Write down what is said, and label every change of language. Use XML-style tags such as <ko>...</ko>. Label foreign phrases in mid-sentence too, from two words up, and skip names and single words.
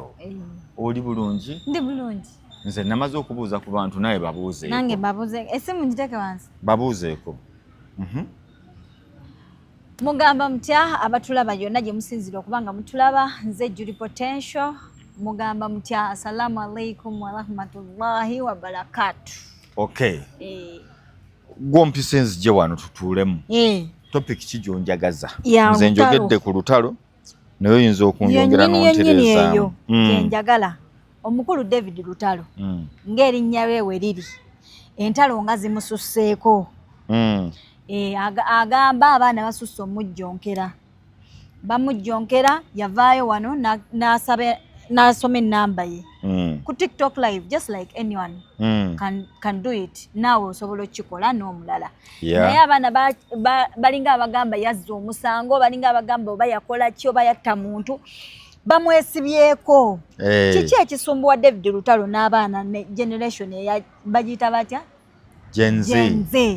<lg>Oli bulungi? Ndi bulungi. Nze namaze okubuuza ku bantu naye babuuzeeko. Nange babuuze esimu njiteke wansi. Babuuzeeko. Mugamba mutya abatulaba yonna gye musinzira okubanga mutulaba. Nze Julie Potential. Mugamba mutya</lg> <ar>السلام عليكم ورحمة الله وبركاته.</ar> <lg>Okay. Gwompise nzije wano tutuulemu. Topic ki gy'onjagaza? Nze njogedde ku Lutalo naye oyinza okunjongera n'ontereza. Njagala omukulu David Lutalo ng'erinnya lye we liri entalo nga zimususseeko. Agamba abaana basusse omujjonkera bamujjonkera yavaayo wano n'asoma ennamba ye ku TikTok live</lg> <en>just like anyone can do it.</en> <lg>Naawe osobola okukikola n'omulala. Naye abaana balinga abagamba yazza omusango balinga abagamba oba yakola ki oba yatta muntu bamwesibyeko. Kiki ekisumbuwa David Lutalo n'abaana ne generation bagiyita batya? Gen Z.</lg>